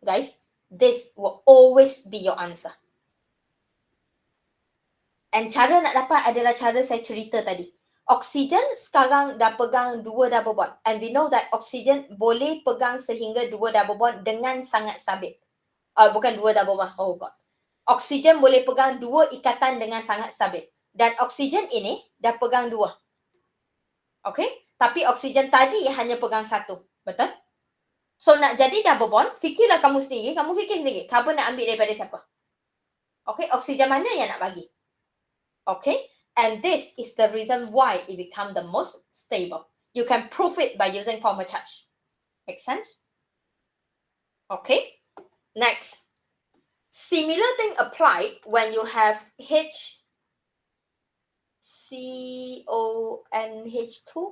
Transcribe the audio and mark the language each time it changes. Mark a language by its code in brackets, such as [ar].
[en] Guys, this will always be your answer. [ms] And cara nak dapat adalah cara saya cerita tadi. Oksigen sekarang dah pegang 2 double bond. [en] And we know that [ms] oksigen boleh pegang sehingga 2 double bond dengan sangat stabil. Bukan 2 double bond, [en] oh god. [ms] Oksigen boleh pegang 2 ikatan dengan sangat stabil. Dan oksigen ini dah pegang 2. Okay? Tapi oksigen tadi hanya pegang 1. Betul? So nak jadi double bond, fikirlah kamu sendiri. Kamu fikir sendiri. Karbon nak ambil daripada siapa? Okay? Oksigen mana yang nak bagi? Okay? [en] And this is the reason why it become the most stable. You can prove it by using formal charge. Make sense? Okay? Next. Similar thing applied when you have HCONH2.